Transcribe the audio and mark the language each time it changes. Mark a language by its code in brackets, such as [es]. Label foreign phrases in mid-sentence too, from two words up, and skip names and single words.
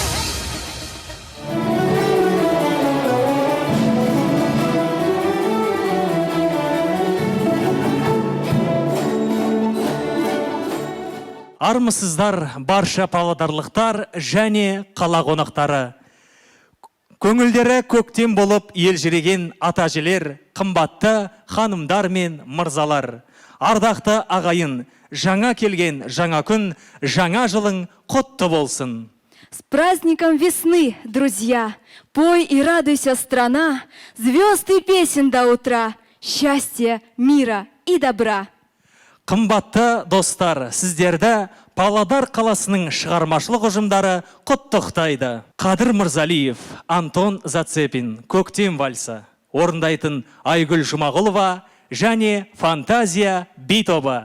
[kk] Армысыздар барша павлодарлықтар және қала қонақтары. Көңілдері көктем болып елжіреген ата-әжелер, қымбатты ханымдар мен мырзалар. Ардақты ағайын, жаңа келген жаңа күн, жаңа жылың құтты болсын. [ru] С праздником весны, друзья! Пой и радуйся, страна, звезд и песен до утра, счастья, мира и добра. [kk] Қымбатты достар, сіздерді Павлодар қаласының шығармашылық ұжымдары құттықтайды. Қадыр Мырзалиев, Антон Зацепин, Көктем вальсы орындайтын Айгүл Жұмағұлова және Фантазия би тобы.